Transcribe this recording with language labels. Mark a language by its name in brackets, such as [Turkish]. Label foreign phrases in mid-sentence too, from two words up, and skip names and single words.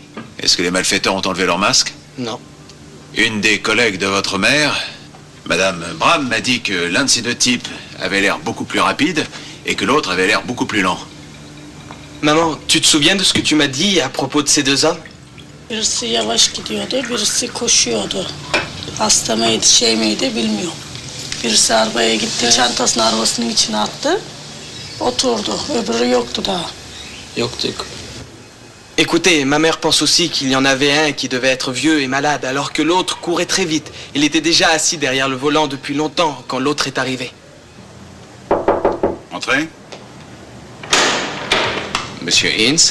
[French] Est-ce que les malfaiteurs ont enlevé leur masque? Non. Une des collègues de votre mère Madame Bram m'a dit que l'un de ces deux types avait l'air beaucoup plus rapide et que l'autre avait l'air beaucoup plus lent. Maman, tu te souviens de ce que tu m'as dit à propos de ces deux hommes? [Turkish] Birisi yavaş gidiyordu, birisi koşuyordu. Hasta mı şey miydi bilmiyorum. Birisi arabaya gitti, çantasını arabasının içine attı. Oturdu, öbürü yoktu daha. Yoktuk. [French] Écoutez, ma mère pense aussi qu'il y en avait un qui devait être vieux et malade, alors que l'autre courait très vite. Il était déjà assis derrière le volant depuis longtemps quand l'autre est arrivé. Entrez. Monsieur Ince?